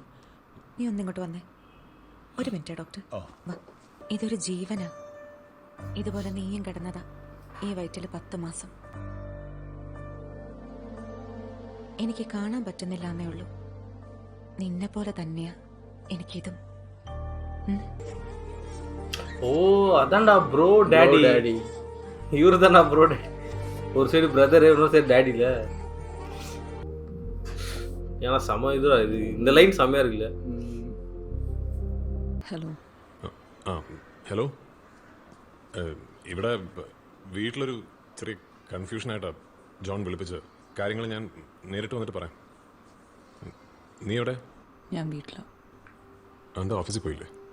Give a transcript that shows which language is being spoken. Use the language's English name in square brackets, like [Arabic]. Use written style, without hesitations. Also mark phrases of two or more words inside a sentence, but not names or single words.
[Malayalam] നീ ഒന്നിങ്ങോട്ട് വന്നേ. ഒരു മിനിറ്റ് ഡോക്ടർ. ഇതൊരു ജീവനാ. ഇതുപോലെ നീയും കിടന്നതാ ഈ വയറ്റിൽ 10 മാസം. എനിക്ക് കാണാൻ പറ്റുന്നില്ല എന്നേ ഉള്ളൂ. നിന്നെ പോലെ തന്നെയാ എനിക്കിതും. [Tamil] ஓ அதான்டா ப்ரோ டேடி. இவரு தானா ப்ரோ டேடி? ஒரு சைடு பிரதர், இன்னொரு சைடு டேடில. ஏன்னா செம இதுடா இது. இந்த லைன் செமையா இருக்குல்ல. [Malayalam] ഹലോ. ഹലോ, ഇവിടെ വീട്ടിലൊരു ചെറിയ കൺഫ്യൂഷനായിട്ടാ ജോൺ വിളിപ്പിച്ചത്. കാര്യങ്ങൾ ഞാൻ നേരിട്ട് വന്നിട്ട് പറയാം. നീ എവിടെ? ഞാൻ വീട്ടിലാ. എന്താ ഓഫീസിൽ പോയില്ലേ?